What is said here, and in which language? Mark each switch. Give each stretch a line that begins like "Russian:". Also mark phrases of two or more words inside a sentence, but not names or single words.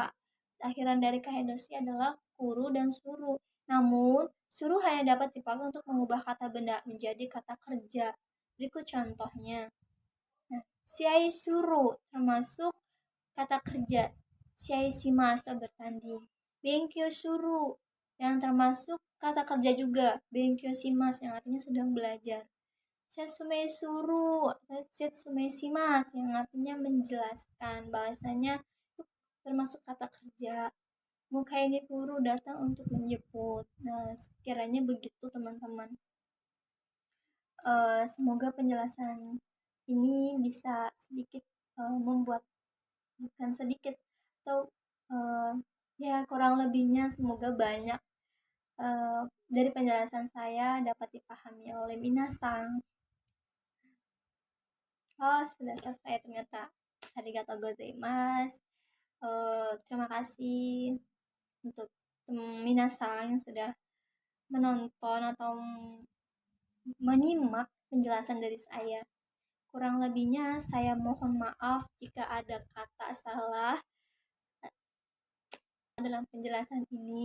Indonesian: Akhiran dari kahendoshi adalah kuru dan suru. Namun, suru hanya dapat dipakai untuk mengubah kata benda menjadi kata kerja. Berikut contohnya. Nah,
Japanese: 試合する
Indonesian: termasuk kata kerja.
Japanese: 試合します
Indonesian: atau bertanding.
Japanese: 勉強する
Indonesian: yang termasuk kata kerja juga.
Japanese: 勉強します
Indonesian: yang artinya sedang belajar.
Japanese: 説明する、説明します
Indonesian: yang artinya menjelaskan. Bahasanya itu termasuk kata kerja. Muka ini guru datang untuk menjemput. Nah, sekiranya begitu teman-teman. Semoga penjelasan ini bisa sedikit membuat, bukan sedikit, atau uh, ya kurang lebihnya semoga banyak dari penjelasan saya dapat dipahami oleh minasang. Oh, sudah selesai ternyata.
Japanese: ありがとうございます.
Indonesian: Terima kasih untuk minasang yang sudah menonton atau menyimak penjelasan dari saya. Kurang lebihnya saya mohon maaf jika ada kata salah dalam penjelasan ini.